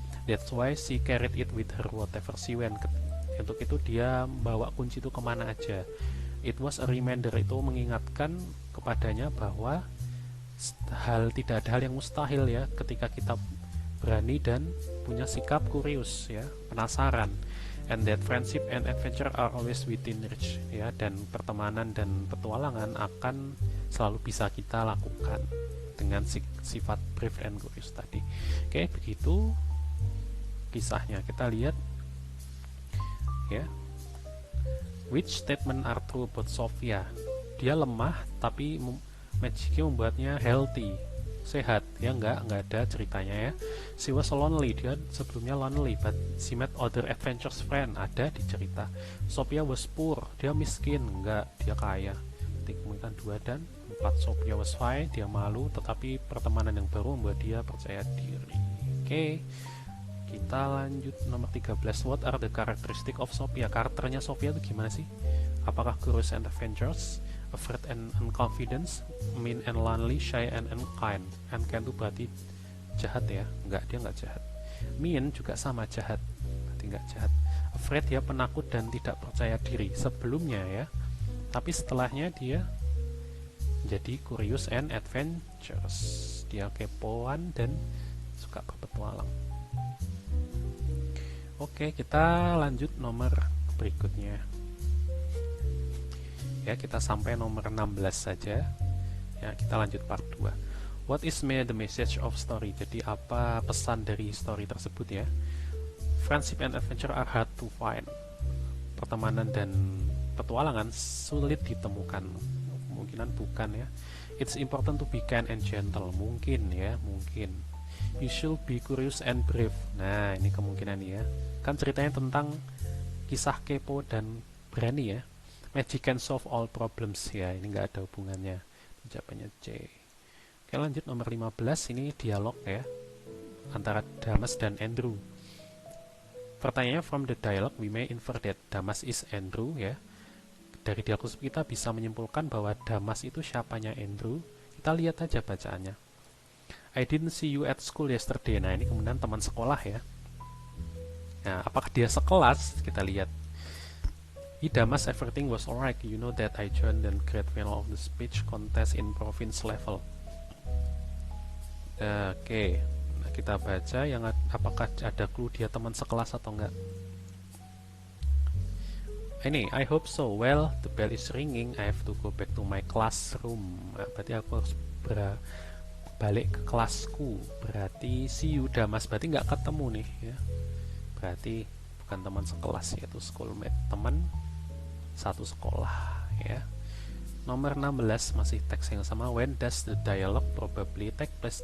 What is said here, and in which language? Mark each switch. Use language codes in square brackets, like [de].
[en] That's why she carried it with her whatever she went. [id] Untuk itu dia bawa kunci itu kemana aja. [en] It was a reminder, [id] itu mengingatkan kepadanya bahwa tidak ada hal yang mustahil ya, ketika kita berani dan punya sikap curious ya, penasaran. [en] And that friendship and adventure are always within reach [id] ya, dan pertemanan dan petualangan akan selalu bisa kita lakukan dengan sifat [en] brave and curious [id] tadi. Oke, begitu kisahnya. Kita lihat ya. [en] Which statement are true about Sophia? [id] Dia lemah tapi magicnya membuatnya healthy, sehat ya, nggak ada ceritanya ya. [en] She was lonely, [id] dia sebelumnya [en] lonely, but she met other adventurous friend, [id] ada di cerita. [en] Sophia was poor, [id] dia miskin, nggak, dia kaya. Kemudian 2 dan 4, [en] Sophia was fine, [id] dia malu, tetapi pertemanan yang baru membuat dia percaya diri. Oke, kita lanjut nomor 13. [en] What are the characteristic of Sophia? [id] Karakternya Sophia itu gimana sih? Apakah [en] curious and adventurous, afraid and unconfident, mean and lonely, shy and unkind? [id] Unkind itu berarti jahat ya? Enggak, dia enggak jahat. Mean juga sama, jahat, berarti enggak jahat. Afraid ya, penakut dan tidak percaya diri sebelumnya ya, tapi setelahnya dia jadi [en] curious and adventurous. [id] Dia kepoan dan suka berpetualang. Oke, kita lanjut nomor berikutnya ya, kita sampai nomor 16 saja ya, kita lanjut part 2. [en] What is the message of story? [id] Jadi apa pesan dari story tersebut ya? [en] Friendship and adventure are hard to find. [id] Pertemanan dan petualangan sulit ditemukan. Kemungkinan bukan ya. [en] It's important to be kind and gentle. [id] Mungkin ya, mungkin. [en] You should be curious and brave. [id] Nah, ini kemungkinan ya. Kan ceritanya tentang kisah kepo dan berani ya. [en] Magic can solve all problems ya. [id] Ini nggak ada hubungannya. Jawabannya C. Oke, lanjut nomor 15. Ini dialog ya antara Damas dan Andrew. Pertanyaannya, [en] from the dialogue we may infer that Damas is Andrew ya. [id] Dari dialog kita bisa menyimpulkan bahwa Damas itu siapanya Andrew. Kita lihat aja bacaannya. [en] I didn't see you at school yesterday. [id] Nah, ini kemudian teman sekolah ya. Nah, apakah dia sekelas? Kita lihat. [en] Damas, everything was alright. You know that I joined the great final of the speech contest in province level. Oke. [id] Nah, kita baca yang apakah ada clue dia teman sekelas atau enggak. [en] Ini, I hope so. Well, the bell is ringing. I have to go back to my classroom. [id] Nah, berarti aku harus balik ke kelasku. Berarti [en] see you [id] Damas. Berarti nggak ketemu nih ya. Berarti bukan teman sekelas, yaitu schoolmate, teman satu sekolah ya. Nomor 16 masih teks yang sama. [en] When does the dialogue probably take place?